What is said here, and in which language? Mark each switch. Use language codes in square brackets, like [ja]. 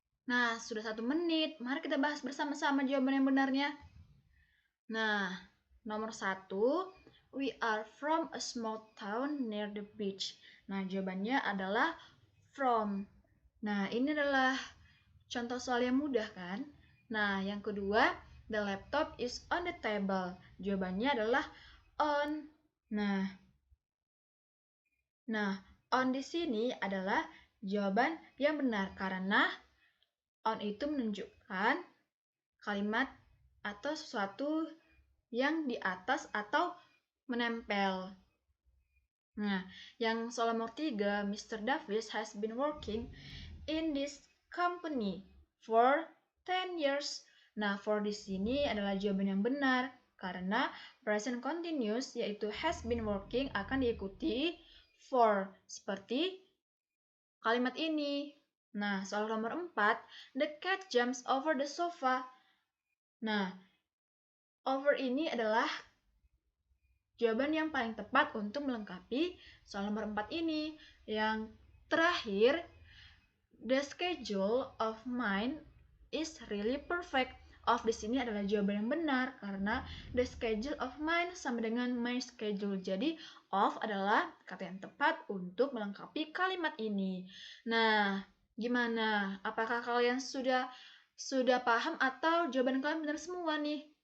[id] Nah, sudah 1 menit. Mari kita bahas bersama-sama jawaban yang benarnya. Nah, nomor 1, [en] we are from a small town near the beach. [id] Nah, jawabannya adalah from. Nah, ini adalah contoh soal yang mudah kan? Nah, yang kedua, [en] the laptop is on the table. [id] Jawabannya adalah on. Nah, on di sini adalah jawaban yang benar karena on itu menunjukkan kalimat atau sesuatu yang di atas atau menempel. Nah, yang soal nomor 3, Mr. [en] Davis has been working in this company for 10 years. [id] Nah, for di sini adalah jawaban yang benar karena present continuous yaitu [en] has been working [id] akan diikuti for seperti kalimat ini. Nah, soal nomor 4, [en] the cat jumps over the sofa. [id] Nah, over ini adalah jawaban yang paling tepat untuk melengkapi soal nomor 4 ini. Yang terakhir, [en] the schedule of mine is really perfect. [id] Of di sini adalah jawaban yang benar karena [en] the schedule of mine [id] sama dengan [en] my schedule. [id] Jadi of adalah kata yang tepat untuk melengkapi kalimat ini. Nah, gimana? Apakah kalian sudah paham atau jawaban kalian benar semua nih?